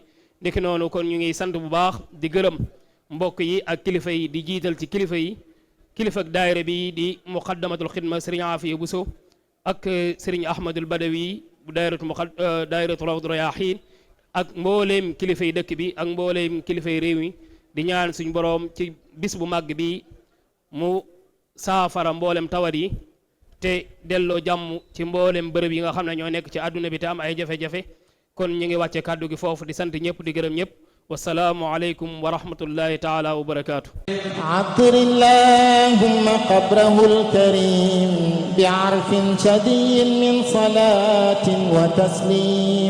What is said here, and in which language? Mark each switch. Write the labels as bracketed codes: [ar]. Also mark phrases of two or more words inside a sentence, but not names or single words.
[wo] ndiki noonu kon ñu ngi sant bu baax di gërëm mbokk yi ak kilifa yi di jiital ci kilifa yi kilifa ak daayira bi di [ar] مقدمة الخدمة [wo] sëriñ Afiya Buso ak sëriñ Ahmadul Badawi bu daayiratu Rawdu Rayaahiin ak mbooleem kilifa yi dëkk bi ak mbooleem kilifa yi réew mi di ñaan suñ boroom ci bis bu màgg bi mu saafara mboolem tawat yi te delloo jàmm ci mboolem bërëb yi nga xam ne ñoo nekk ci àdduna bi te am ay jafe-jafe. kon ñu ngi wàcce kàddu gi foofu di sant ñëpp di gërëm ñëpp [ar] والسلام عليكم ورحمة الله تعالى وبركاته. عطر اللهم قبره الكريم بعرف شديد من صلاة وتسليم